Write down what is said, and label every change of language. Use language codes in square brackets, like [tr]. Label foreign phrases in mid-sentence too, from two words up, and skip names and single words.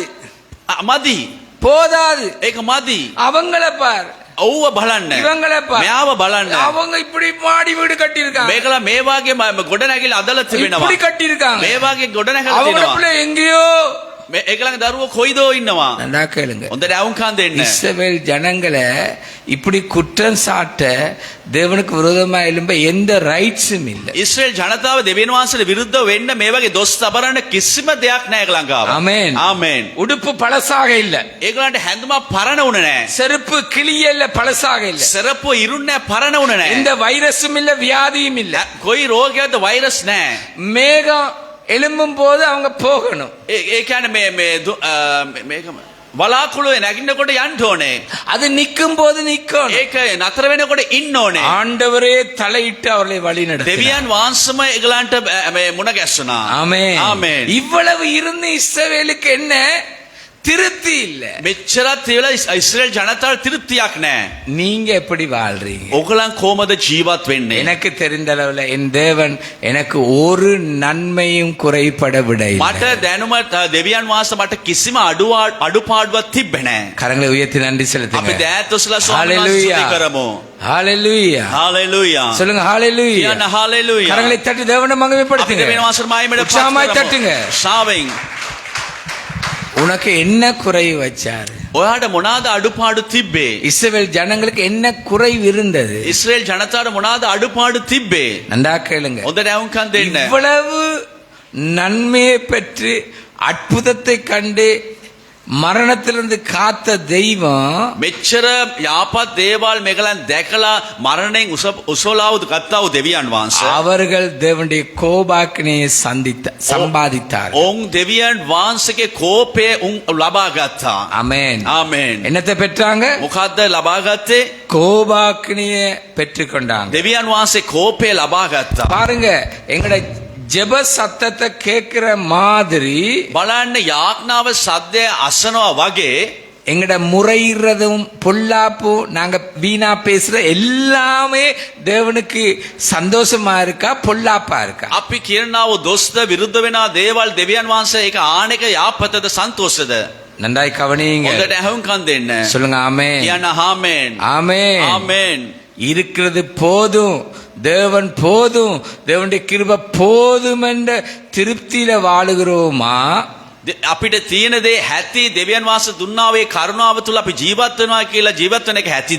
[si] මදි. [ta] போதாது. [si] ඒක මදි. [ta] அவங்கள பார், [si] ඔව්ව බලන්න. [ta] இவங்கள பார், [si] මෙයාව බලන්න. [ta] அவங்க இப்படி மாடி வீடு கட்டி இருக்காங்க, [si] මේකලා මේ වාගේ ගොඩනැගිලි අදලා තිබෙනවා. [ta] இப்படி கட்டி இருக்காங்க, [si] මේ වාගේ ගොඩනැගිලි [ta] அவங்க [si] තියෙනවා. [ta] பிள்ளை எங்கேயோ. [si] ඒගොල්ලන්ගේ දරුවෝ කොයිදෝ ඉන්නවා. [ta] நல்லா கேளுங்க, [si] හොඳට අවුම්කම් දෙන්න. [ta] இஸ்ரவேல் ஜனங்களை இப்படி குற்றம் சாட்ட தேவனுக்கு விரோதமா எழும்ப எந்த ரைட்ஸும் இல்லை. [si] ඉස්රේල් ජනතාව දෙවියන් වහන්සේට විරුද්ධව වෙන්න මේ වගේ දොස් තබරන්න කිසිම දෙයක් නැහැ ඒගොල්ලන් ගාව. [ta] ஆமென். [si] ආමෙන්. [ta] உடுப்பு பழசாக இல்ல, [si] ඒගොල්ලන්ට හැඳුමක් පරණ වුණ නැහැ. [ta] செருப்பு கிளியல்ல பழசாக இல்ல, [si] සරප්පු ඉරුන්නේ පරණ වුණ නැහැ. [ta] எந்த வைரஸும் இல்ல, வியாதியும் இல்ல. [si] කොයි රෝගයක්ද වෛරස් නැහැ. [ta] மேகம் எழும்பும் போது அவங்க போகணும். [si] ඒ කියන්නේ මේකම වලාකුළු නැගින්නකොට යන්න ඕනේ. [ta] அது நிக்கும் போது நிக்கணும். [si] ඒක නතර වෙනකොට ඉන්න ඕනේ. [ta] ஆண்டவரே தலையிட்டு அவர்களை வழி நடத்தினார். [si] දෙවියන් වහන්සේම ඒගොල්ලන්ට මුණ ගැස්සුණා. [ta] ஆமென். [si] ආමෙන්. [ta] இவ்வளவு இருந்து இஸ்ரவேலுக்கு என்ன திருப்தி இல்ல. [si] මෙච්චරත් තියලා ඉස්රේල් ජනතාවට திருப்திයක් නැහැ. [ta] நீங்க எப்படி வாழ்றீங்க? [si] ඔගලන් කොහමද ජීවත් වෙන්නේ? [ta] எனக்கு தெரிந்த அளவுல என் தேவன் எனக்கு ஒரு நன்மையும் குறைபட விடவில்லை. [si] මට දැනුම දෙවියන් වහන්සේ මට කිසිම අඩුපාඩුවක් තිබ්බේ නැහැ. [ta] கரங்களை உயர்த்தி நன்றி [si] අපි [ta] செலுத்துங்க. [si] දෑත් ඔසලා ස්වාමීන් වහන්සේ Hallelujah. ස්තුති කරමු. [ta] ஹalleluya. [si] හalleluya. [ta] சொல்லுங்க ஹalleluya. [si] කියන්න හalleluya. [ta] கரங்களை தட்டி தேவனை [si] අපි [ta] மகிமைப்படுத்துங்க. [si] දෙවියන් වහන්සේට මහිමයට පත් [ta] உற்சாகமாய் [si] කරමු. [ta] தட்டுங்க. [si] ශාවෙන් [ta] உனக்கு என்ன குறைவு வச்சாரு? [si] ඔයාට මොනවාද අඩුපාඩු තිබ්බේ? [ta] இஸ்ரவேல் ஜனங்களுக்கு என்ன குறைவு இருந்தது? [si] ඉස්රේල් ජනතාවට මොනවාද අඩුපාඩු තිබ්බේ? [ta] நன்றா கேளுங்க. [si] හොඳට ඇහුම්කන් දෙන්න. [ta] இவ்வளவு நன்மையை பெற்று அற்புதத்தை கண்டு மரணத்திலிருந்து காத்த தெய்வம் [si] මෙච්චර යාපත් දේවල් මේගලන් දැකලා මරණයෙන් උසෝලාවුද ගත්තා වූ දෙවියන් වහන්සේ [ta] அவர்கள் தேவனுடைய கோபாக்கினையை சம்பாதித்தார். [si] ඔවුන් දෙවියන් වහන්සේගේ කෝපය උන් ලබා ගත්තා. [ta] ஆமென். [si] ආමෙන්. [ta] என்னத்தை பெற்றாங்க? [si] මොකද්ද ලබා ගත්තේ? [ta] கோபாக்கினையை பெற்றுக்கொண்டாங்க. [si] දෙවියන් වහන්සේ කෝපය ලබා ගත්තා. [ta] பாருங்க, எங்கட ஜெப சத்தத்தை கேட்கிற மாதிரி [si] බලන්න යාඥාව සද්දය අසනවා වගේ [ta] எங்கட முறையிறதும் பொல்லாப்பு நாங்க வீணா பேசுற எல்லாமே தேவனுக்கு சந்தோஷமா இருக்கா பொல்லாப்பா இருக்கா? [si] අපි කියනව දොස්ත විරුද්ධ වෙනා දේවල් දෙවියන් වහන්සේ ඒක ආනෙක යාපතද සන්තෝෂද? [ta] நன்றாய் கவனியுங்க. [si] හොඳට ඇහුම්කන් දෙන්න. [ta] சொல்லுங்க ஆமென். [si] කියන්න ආමෙන්. [ta] ஆமென். [si] ආමෙන්. [ta] இருக்கிறது போதும், தேவன் போதும், தேவனுடைய கிருபை போதும் என்ற திருப்தியில வாழுகிறோமா? [si] අපිට තියෙන දේ හැටි දෙවියන් වහන්සේ දුන්නාවේ කරුණාව තුල අපි ජීවත් වෙනවා කියලා ජීවත් වෙන එක හැටිද?